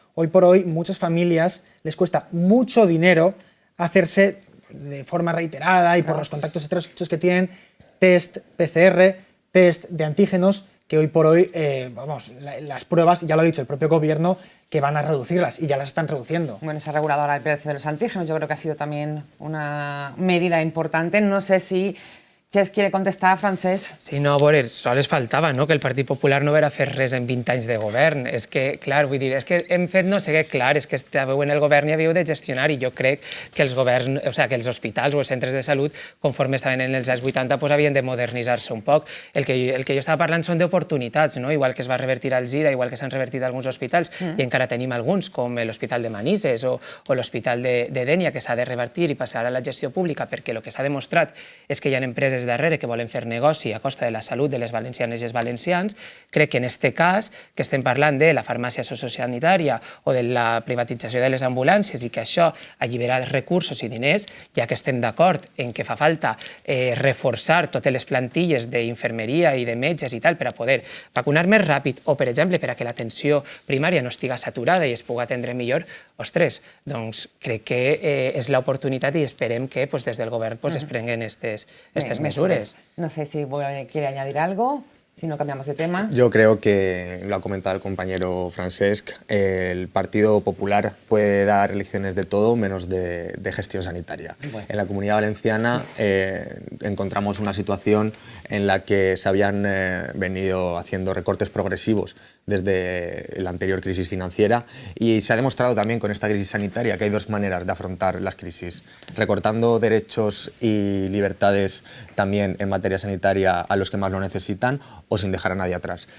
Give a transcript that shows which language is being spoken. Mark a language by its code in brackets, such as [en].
[es] Hoy por hoy, muchas familias les cuesta mucho dinero hacerse de forma reiterada y por los contactos estrechos que tienen test PCR, test de antígenos, que hoy por hoy, las pruebas, ya lo ha dicho el propio gobierno, que van a reducirlas, y ya las están reduciendo. Bueno, se ha regulado ahora el precio de los antígenos, yo creo que ha sido también una medida importante. No sé si Xés quiere contestar, Francesc. [ca] Sí, no, a veure, sols faltava, no?, que el Partit Popular no haguera fet res en 20 anys de govern. És que, clar, vull dir, és que hem fet no sé què, clar, és que estàveu en el govern i havíeu de gestionar, i jo crec que els governs, o sigui, que els hospitals o els centres de salut, conforme estaven en els anys 80, pues, havien de modernitzar-se un poc. El que jo estava parlant són d'oportunitats, no? Igual que es va revertir al Gira, igual que s'han revertit alguns hospitals, i encara tenim alguns, com l'Hospital de Manises o l'Hospital de Dénia, que s'ha de revertir i passar a la gestió pública, perquè el que s'ha demostrat és que hi ha empreses darrere que volen fer negoci a costa de la salut de les valencianes i els valencians. Crec que en aquest cas, que estem parlant de la farmàcia sociosanitària o de la privatització de les ambulàncies i que això allibera recursos i diners, ja que estem d'acord en que fa falta reforçar totes les plantilles d'infermeria i de metges i tal per a poder vacunar més ràpid o, per exemple, per a que l'atenció primària no estiga saturada i es pugui atendre millor, ostres, doncs crec que és l'oportunitat i esperem que des del govern es prenguen aquestes mesures. [es] No sé si quiere añadir algo, si no cambiamos de tema. Yo creo que, lo ha comentado el compañero Francesc, el Partido Popular puede dar lecciones de todo menos de gestión sanitaria. Bueno. En la Comunidad Valenciana encontramos una situación en la que se habían venido haciendo recortes progresivos desde la anterior crisis financiera y se ha demostrado también con esta crisis sanitaria que hay dos maneras de afrontar las crisis, recortando derechos y libertades también en materia sanitaria a los que más lo necesitan o sin dejar a nadie atrás.